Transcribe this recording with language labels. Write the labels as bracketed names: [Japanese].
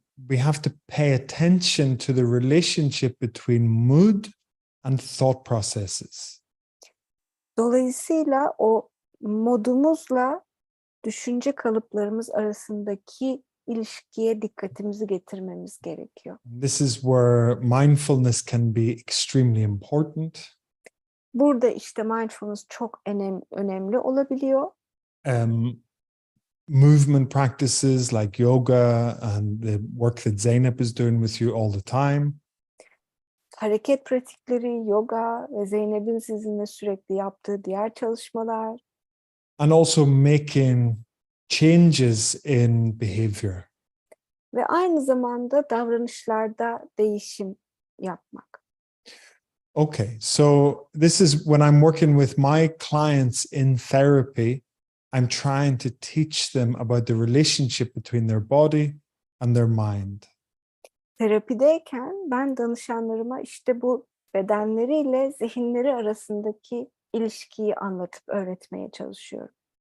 [English] We have to pay attention to the relationship between mood and thought processes. [Turkish] Dolayısıyla o modumuzla düşünce kalıplarımız arasındaki ilişkiye dikkatimizi getirmemiz gerekiyor. [English] This is where mindfulness can be extremely important. [Turkish] Burada işte mindfulness çok önemli olabiliyor. [English] movement practices like yoga and the work that Zeynep is doing with you all the time. [Turkish] Hareket pratikleri, yoga ve Zeynep'in sizinle sürekli yaptığı diğer çalışmalar [English] And also making changes in behavior. [Turkish] ve aynı zamanda davranışlarda değişim yapmak. [English] Okay, so this is when I'm working with my clients in therapy, I'm trying to teach them about the relationship between their body and their mind. [Turkish] Terapideyken ben danışanlarıma işte bu bedenleriyle zihinleri arasındaki ilişkiyi anlatıp öğretmeye çalışıyorum.